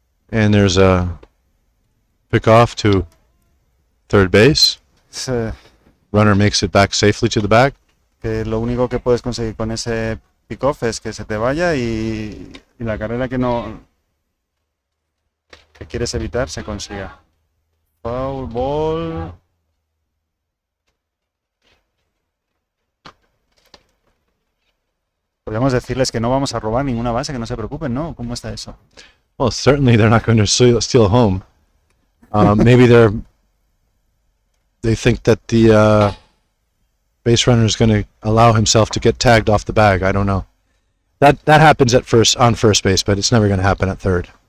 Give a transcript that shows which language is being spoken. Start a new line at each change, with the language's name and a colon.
English: And there's a pickoff to third base. Runner makes it back safely to the bag.
Spanish: Que lo único que puedes conseguir con ese pickoff es que se te vaya y la carrera que quieres evitar se consiga.
English: Foul ball.
Spanish: Podríamos decirles que no vamos a robar ninguna base, que no se preocupen, ¿no? ¿Cómo está eso?
English: Well, certainly they're not going to steal home. Maybe they think that the base runner is going to allow himself to get tagged off the bag. I don't know. That happens on first base, but it's never going to happen at third.